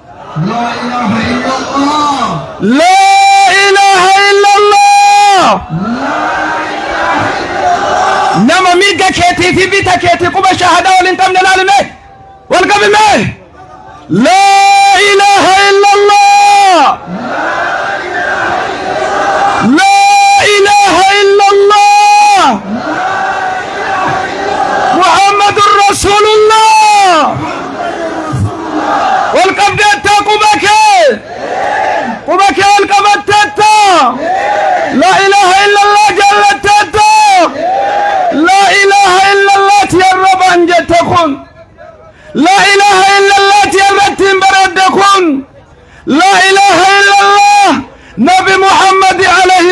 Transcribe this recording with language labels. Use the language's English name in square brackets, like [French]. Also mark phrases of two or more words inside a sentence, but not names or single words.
[Arabic] لا إله إلا الله [Oromo] nama mirga keetii fi bita keetii quba shahaadaa waliin qabne laalime wal qabime [Arabic] لا إله إلا الله لا إله إلا الله محمد رسول الله [Oromo] wal qabdeetta qubake wal qabatteetta [Arabic] لا إله إلا الله jaallatteetta لا إله إلا الله [Oromo] tiyarrabaan jette kun [Arabic] لا إله إلا الله [Oromo] tiyarrattiin baradde kun [Arabic] لا إله إلا الله نبي محمد عليه